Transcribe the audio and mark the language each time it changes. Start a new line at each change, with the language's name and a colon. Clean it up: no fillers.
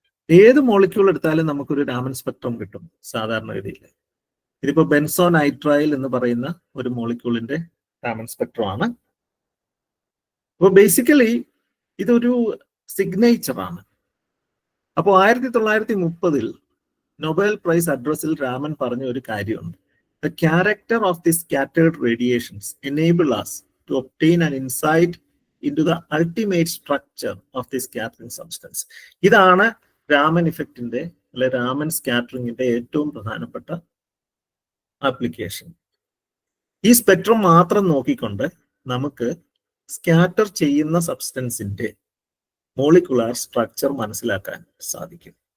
Malayalam: ഏത് മോളിക്യൂൾ എടുത്താലും നമുക്കൊരു രാമൻ സ്പെക്ട്രം കിട്ടും സാധാരണഗതിയിൽ. ഇതിപ്പോ ബെൻസോൺ നൈട്രൈൽ എന്ന് പറയുന്ന ഒരു മോളിക്യൂളിന്റെ രാമൻ സ്പെക്ട്രം ആണ്. അപ്പോൾ ബേസിക്കലി ഇതൊരു സിഗ്നേച്ചർ ആണ്. അപ്പോൾ 1930 നൊബേൽ പ്രൈസ് അഡ്രസ്സിൽ രാമൻ പറഞ്ഞ ഒരു കാര്യമുണ്ട്:
English: The character of the scattered radiations enable us to obtain an insight into the ultimate structure of the scattering substance.
Malayalam: ഇതാണ് രാമൻ ഇഫക്റ്റിന്റെ അല്ലെ രാമൻ സ്കാറ്ററിംഗിന്റെ ഏറ്റവും പ്രധാനപ്പെട്ട ആപ്ലിക്കേഷൻ. ഈ സ്പെക്ട്രം മാത്രം നോക്കിക്കൊണ്ട് നമുക്ക് സ്കാറ്റർ ചെയ്യുന്ന സബ്സ്റ്റൻസിന്റെ മോളിക്കുലാർ സ്ട്രക്ചർ മനസ്സിലാക്കാൻ സാധിക്കും.